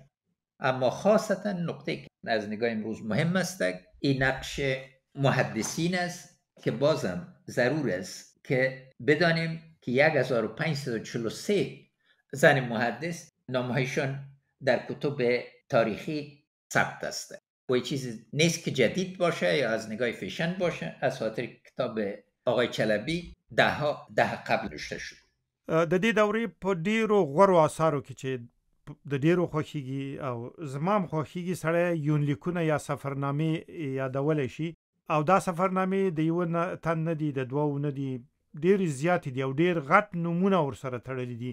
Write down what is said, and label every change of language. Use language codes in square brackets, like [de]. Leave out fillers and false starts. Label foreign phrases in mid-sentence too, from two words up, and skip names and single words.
[fa] اما خاصتا نقطه که از نگاه امروز مهم است این نقش محدثین است که بازم ضرور است که بدانیم که 1543 زن محدث نامهایشان در کتب تاریخی ثبت است و این چیز نیست که جدید باشه یا از نگاه فیشن باشه. از خاطر کتاب آقای چلبی ده قبل نوشته شد. [ps] د دې دورې په ډیرو غوړو آثارو کې چې د ډیرو خوښیږي او زمام خوښیږي سره یونلیکونه یا سفرنامې یادولی شي او دا سفرنامې د یو تن نه دي، د دوو نه دي، ډېرې زیاتې دي او ډېر غټ نومونه ورسره تړلي دي.